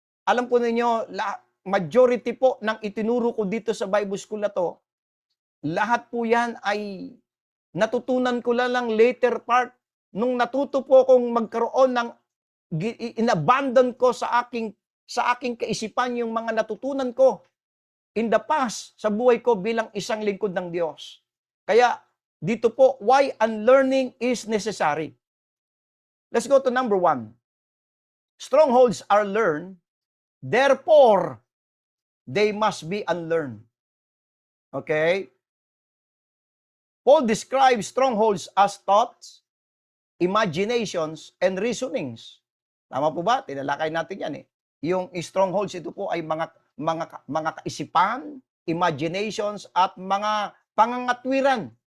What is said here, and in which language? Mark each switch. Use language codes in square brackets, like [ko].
[tl] Alam po ninyo, majority po ng itinuro ko dito sa Bible School na to, lahat po yan ay natutunan ko lang later part nung natuto po akong magkaroon ng inabandon ko sa aking kaisipan yung mga natutunan ko in the past sa buhay ko bilang isang lingkod ng Diyos. Kaya dito po, [en] why unlearning is necessary. Let's go to number 1. Strongholds are learned, therefore they must be unlearned. Okay? Paul describes strongholds as thoughts, imaginations, and reasonings. [tl] Tama po ba? Tinalakay natin yan eh. Yung strongholds, ito po ay mga kaisipan, imaginations, at mga pangangatwiran.